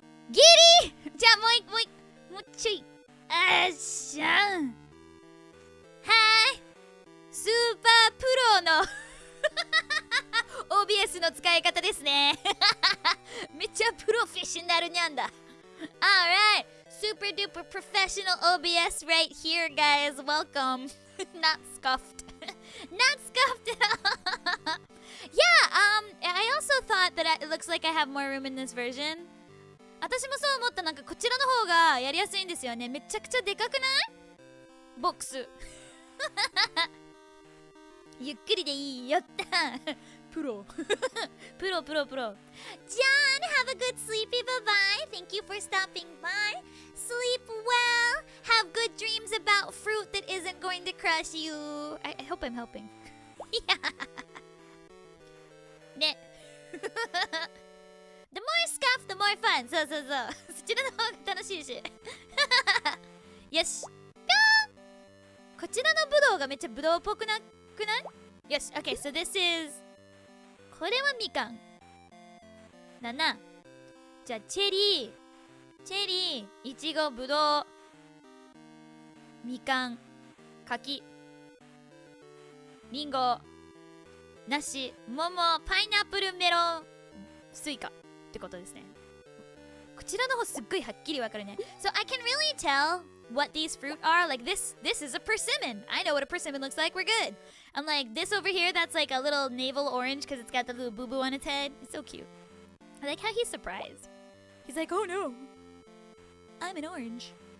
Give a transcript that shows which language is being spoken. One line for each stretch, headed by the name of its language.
Japanese: ギリじゃあもうちょいっしゃんはーいスーパープロのOBS の使い方ですねめっちゃプロフェッショナルにゃんだ
English: Alright Super duper professional OBS right here guys Welcome Not scuffed Not scuffed Yeah I also thought that it looks like I have more room in this version
Japanese: 私もそう思った。なんかこちらの方がやりやすいんですよね。めちゃくちゃでかくない？ボックスゆっくりでいいよってプロプロ。
English: John, have a good sleepy bye-bye. Thank you for stopping by. Sleep well. Have good dreams about fruit that isn't going to crush you. I hope I'm helping. ねThe more scuff, the more fun.
Japanese: そうそちらの方が楽しいしよし、こちらのブドウがめっちゃブドウっぽくなくない？よし、
English: OK, so this is
Japanese: これはみかんだな。じゃあチェリー、いちご、ぶどう、みかん、柿、りんご、梨、桃、パイナップル、メロン、スイカってことですね。こちらの方すっごいはっきりわかるね。
English: So I can really tell what these fruit are. Like this is a persimmon. I know what a persimmon looks like. We're good. I'm like this over here. That's like a little navel orange because it's got the little boo boo on its head. It's so cute. I like how he's surprised. He's like, oh no, I'm an orange.